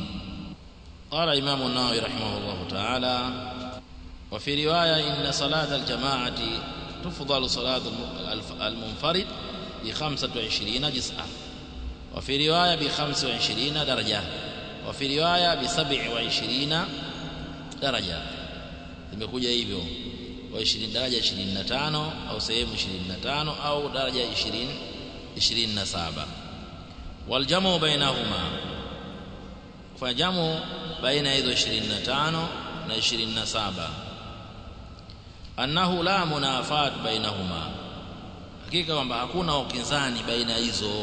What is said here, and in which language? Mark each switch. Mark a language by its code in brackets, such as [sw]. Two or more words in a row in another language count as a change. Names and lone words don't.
[ar] قال الإمام النووي رحمه الله تعالى: وفي رواية إن صلاة الجماعة تفضل صلاة المنفرد ب25 جزءا، وفي رواية ب25 درجة، وفي رواية ب27 درجة. [sw] imekuja hivyo kwa 20 daraja 25 au sehemu 25 au daraja 27. [ar] والجمع بينهما, [sw] kwa jamu baina hizo 25 na 27, [ar] أنه لا منافاة بينهما, [sw] hakika kwamba hakuna ukinzani baina hizo.